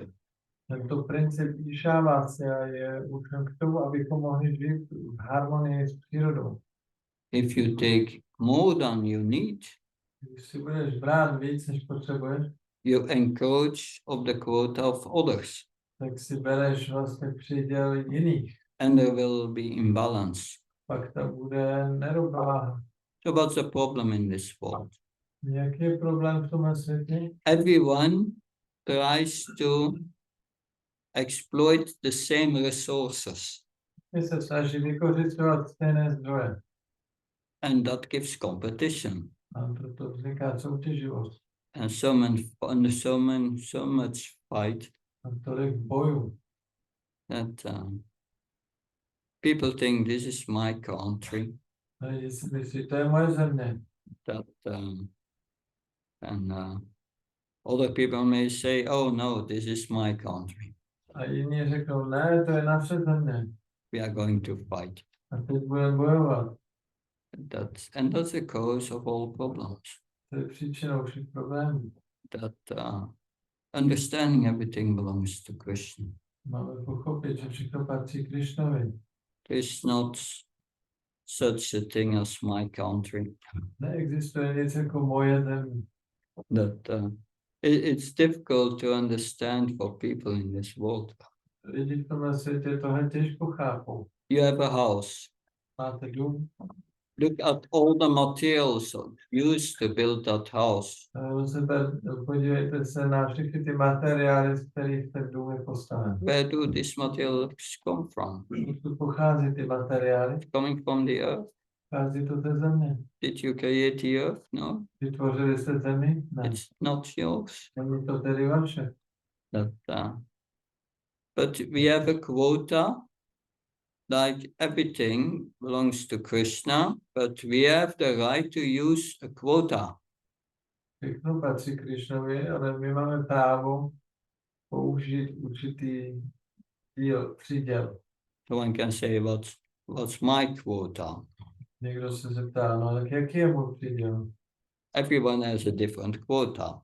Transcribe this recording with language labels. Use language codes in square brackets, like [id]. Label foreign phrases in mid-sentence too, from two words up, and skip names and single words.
[cs] Tento princip Išávácia je určen k tomu, abychom mohli žít v harmonii s přírodou. [en] If you take more than you need, [cs] Když si budeš brát víc, než potřebuješ, [en] you encroach of the quota of others, [cs] tak si bereš vlastně příděl jiných. [en] and there will be imbalance. [cs] Pak to bude nerovnováha. [en] So what's the problem in this world? [cs] Jaký je problém v tomhle světě? [en] Everyone tries to exploit the same resources, [cs] My se snaží vykořisťovat stejné zdroje. [en] and that gives competition. [cs] A proto vzniká soutěživost. [en] And so much fight [cs] A tolik bojů. [en] that people think this is my country, [cs] A lidi si myslí, to je moje země. [en] that and other people may say, oh no, this is my country. [cs] A jiní řeknou, ne, to je naše země. [en] We are going to fight. [cs] A teď budeme bojovat. [en] That's the cause of all problems. [cs] To je příčinou všech problémů. [en] That understanding everything belongs to Krishna. [cs] Máme pochopit, že všechno patří Krišnovi. [en] There is not such a thing as my country. [cs] Neexistuje nic jako moje země. [en] That it's difficult to understand for people in this world. [cs] Lidi v tomhle světě tohle těžko chápou. [en] You have a house. [cs] Máte dům, [en] Look at all the materials used to build that house. [cs] podívejte se na všechny ty materiály, z kterých ten dům je postaven. [en] Where do these materials come from? [cs] Odkud pochází ty materiály? [en] Coming from the earth? Pochází to ze země. Did you create the earth? No, [cs] Vytvořili jste zemi? Ne. [en] it's not yours. [cs] Není to tedy vaše. [en] That, but we have a quota, like everything belongs to Krishna, but we have the right to use a quota. [cs] Všechno patří Krišnovi, ale my máme právo použít určitý příděl. [en] So one can say, what's my quota? [cs] Někdo se zeptá, no tak jaký je můj příděl? [en] Everyone has a different quota.